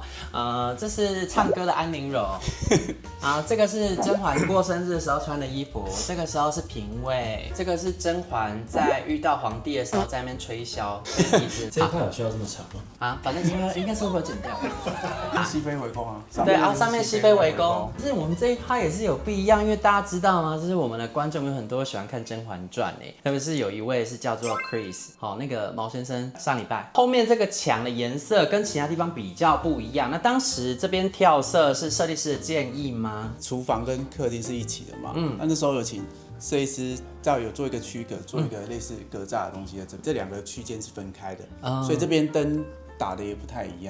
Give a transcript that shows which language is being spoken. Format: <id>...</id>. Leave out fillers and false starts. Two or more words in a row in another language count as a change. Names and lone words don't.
<zh>這是唱歌的安陵容，啊，這個是甄嬛過生日的時候穿的衣服，這個時候是嬪妃，這個是甄嬛在遇到皇帝的時候在那邊吹簫，吹笛子。這一塊有需要這麼長嗎？啊，反正應該是會剪掉。熹妃圍攻啊，對啊，上面熹妃圍攻。就是我們這一趴也是有不一樣，因為大家知道嗎？就是我們的觀眾有很多喜歡看《甄嬛傳》哎，特別是有一位是叫做 Chris，好，那個毛先生上禮拜後面這個牆的顏色跟其他地方比較不一樣。那當時這邊跳色是設計師的建議嗎？廚房跟客廳是一起的嘛，那時候有請設計師有做一個區隔，做一個類似格柵的東西在這兩個區間是分開的，所以這邊燈打的也不太一樣。</zh>